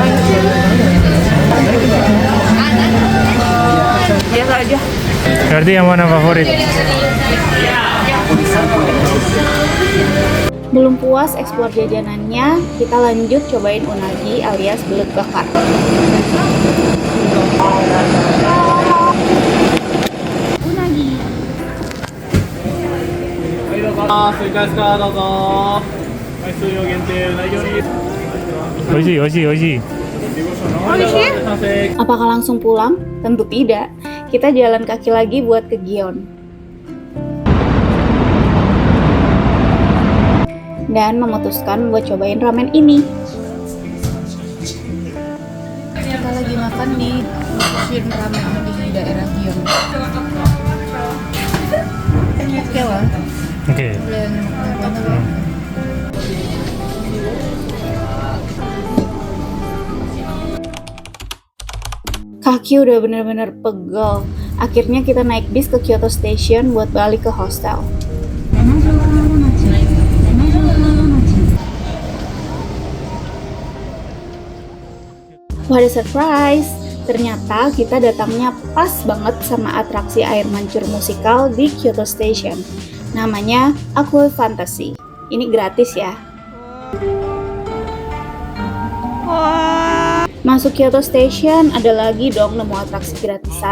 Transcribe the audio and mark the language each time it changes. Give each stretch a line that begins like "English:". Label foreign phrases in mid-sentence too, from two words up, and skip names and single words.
Indonesian: Biasa aja. Berarti yang mana favorit? Belum puas eksplor jajanannya, kita lanjut cobain unagi alias belut bakar. Unagi.
Japanese: Oishi, oishi, oishi.
Indonesian: Apakah langsung pulang? Tentu tidak. Kita jalan kaki lagi buat ke Gion. Dan memutuskan buat cobain ramen ini. makan di Shin Ramen di daerah Gion. Oke lah. Oke. Boleh makan. Kaki udah bener-bener pegel. Akhirnya kita naik bis ke Kyoto Station buat balik ke hostel.
English: What a surprise!
Indonesian: Ternyata kita datangnya pas banget sama atraksi air mancur musikal di Kyoto Station. Namanya Aqua Fantasy. Ini gratis ya. Masuk Kyoto Station ada lagi dong nemu atraksi gratisan.